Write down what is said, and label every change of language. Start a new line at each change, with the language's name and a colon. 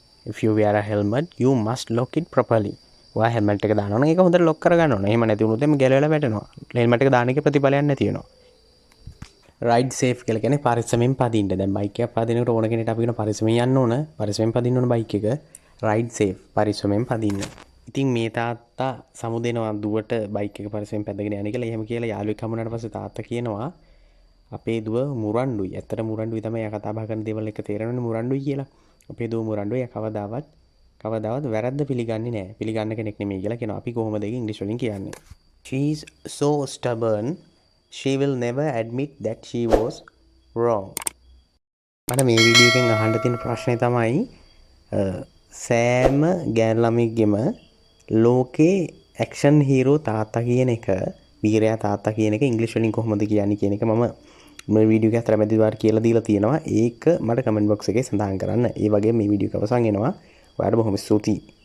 English: If you wear a helmet, you must lock it properly.
Sinhala: ඔයා helmet එක දානවා නම් ඒක හොඳට ලොක් කරගන්න ඕනේ. එහෙම නැති වුණොත් එimhe ගැලවෙලා වැටෙනවා. හෙල්මට් එක දාන එකේ ප්‍රතිඵලයක් නැති වෙනවා. රයිඩ් සේෆ් කියලා කියන්නේ පරිස්සමෙන් පදින්න. දැන් බයික් එකක් පදිනකොට ඕන කෙනෙක්ට අපි කියන පරිස්සමෙන් යන්න ඕන. පරිස්සමෙන් පදින්න ඕන බයික් එක. Ride safe පරිස්සමෙන් පදින්න. ඉතින් මේ තාත්තා සමුදෙනවා දුවට බයික් එක පරිස්සමෙන් පැදගෙන යන්න කියලා. එහෙම කියලා යාළුවෙක් හම්බුනාට පස්සේ තාත්තා කියනවා අපේ දුව මුරණ්ඩුයි. ඇත්තට මුරණ්ඩුයි තමයි එයා කතා බහ කරන දේවල් එක තේරෙන්නේ මුරණ්ඩුයි කියලා. අපේ දුව මුරණ්ඩුයි. එයා කවදාවත් වැරද්ද පිළිගන්නේ නැහැ. පිළිගන්න කෙනෙක් නෙමෙයි කියලා කියනවා. අපි කොහොමද ඒක ඉංග්‍රීසි වලින් කියන්නේ?
English: She is so stubborn. She will never admit that she was wrong.
Sinhala: මට මේ වීඩියෝ එකෙන් අහන්න තියෙන ප්‍රශ්නේ තමයි සෑම ගෑනු ළමෙක්ගෙම ලෝකේ ඇක්ෂන් හීරෝ තාත්තා කියන එක, වීරයා තාත්තා කියන එක ඉංග්‍රීසි වලින් කොහොමද කියන්නේ කියන එක මම මේ වීඩියෝ එක අතරමැදි වාර කියලා දීලා තියෙනවා. ඒක මට කමෙන්ට් බොක්ස් එකේ සඳහන් කරන්න. ඒ වගේම මේ වීඩියෝ එක අවසන් වෙනවා. ඔයාලට බොහොම ස්තුතියි.